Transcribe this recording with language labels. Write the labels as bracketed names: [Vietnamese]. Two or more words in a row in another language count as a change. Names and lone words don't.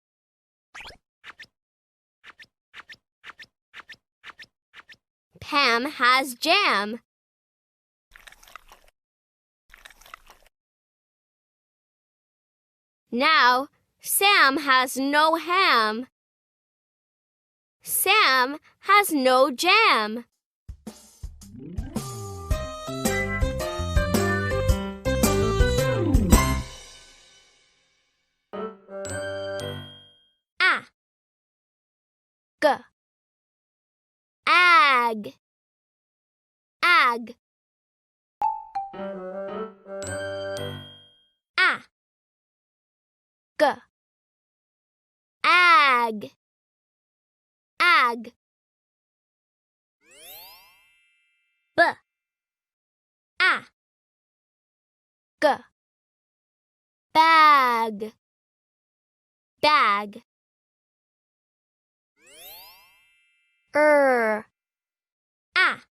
[English] Pam has jam. Now, Sam has no ham. Sam has no jam. Ah. G. Ag. Ag. Ah. G. Ag. Ag. B. Ah. G. Bag. Bag. Ah.